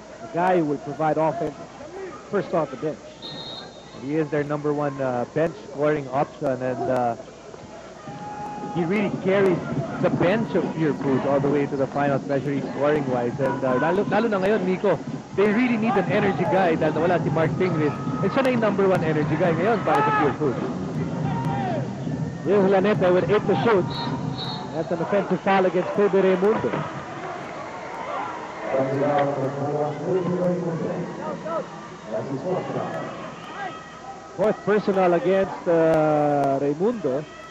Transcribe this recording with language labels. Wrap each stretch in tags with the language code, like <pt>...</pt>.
<en>The guy who will provide offense first off the bench. He is their number 1 bench scoring option, and he really carries the bench of Pure Foods all the way to the final, especially scoring-wise. And lalo na ngayon, Nico, they really need an energy guy dahil nawala si Mark Tingris.</en> <tl>And siya na yung number 1 energy guy ngayon para sa Pure Foods.</tl> <en>Here's Laneta with 8 to shoot. That's an offensive foul against Kirby Raimundo. Fourth personal against Raimundo.</en>